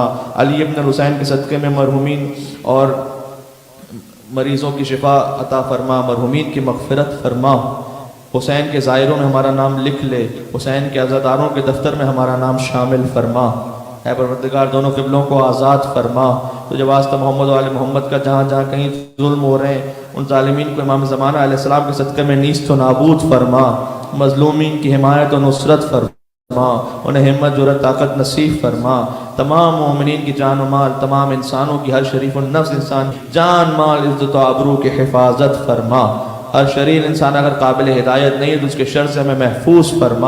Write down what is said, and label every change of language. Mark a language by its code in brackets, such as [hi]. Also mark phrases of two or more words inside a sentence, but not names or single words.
[ur] علی ابن الحسین کے صدقے میں مرحومین اور مریضوں کی شفا عطا فرما، مرحومین کی مغفرت فرما. حسین کے زائروں میں ہمارا نام لکھ لے. حسین کے عزاداروں کے دفتر میں ہمارا نام شامل فرما. اے پروردگار دونوں قبلوں کو آزاد فرما. تو جب واسطہ محمد و آل محمد کا جہاں جہاں کہیں ظلم ہو رہے ہیں، ان ظالمین کو امام زمانہ [ar] علیہ السلام [ur] کے صدقے میں نیست و نابود فرما. مظلومین کی حمایت و نصرت فرما. انہیں ہمت، جرأت، طاقت نصیب فرما. تمام مومنین کی جان و مال، تمام انسانوں کی، ہر شریف النفس انسان جان مال، عزت و آبرو کی حفاظت فرما. ہر شریر انسان اگر قابل ہدایت نہیں ہے تو اس کے شر سے ہمیں محفوظ فرما.